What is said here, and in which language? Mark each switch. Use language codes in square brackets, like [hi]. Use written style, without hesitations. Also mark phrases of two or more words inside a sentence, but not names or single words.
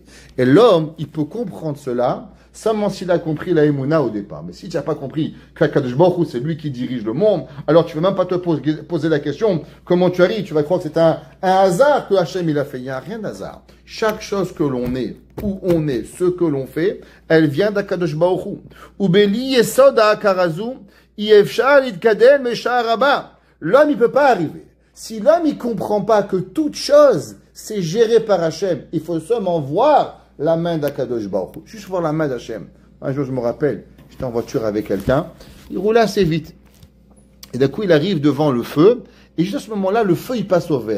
[fr] Et l'homme, il peut comprendre cela seulement s'il a compris la Emouna au départ. Mais si tu n'as pas compris qu' [he] הקדוש ברוך הוא, [fr] c'est lui qui dirige le monde, alors tu ne veux même pas te poser la question comment tu arrives. Tu vas croire que c'est un hasard que Hachem il a fait. Il n'y a rien d'hasard. Chaque chose que l'on est, où on est, ce que l'on fait, elle vient d' [he] הקדוש ברוך הוא. ובלי יסוד העיקר הזה אפשר להתקדם שער רבה. [fr] L'homme, il ne peut pas arriver. Si l'homme ne comprend pas que toute chose, c'est géré par Hachem, il faut seulement voir la main d' [he] הקדוש ברוך הוא. [fr] Juste voir la main d'Hachem. Un jour, je me rappelle, j'étais en voiture avec quelqu'un, il roulait assez vite. Et d'un coup, il arrive devant le feu, et juste à ce moment-là, le feu, il passe au vert.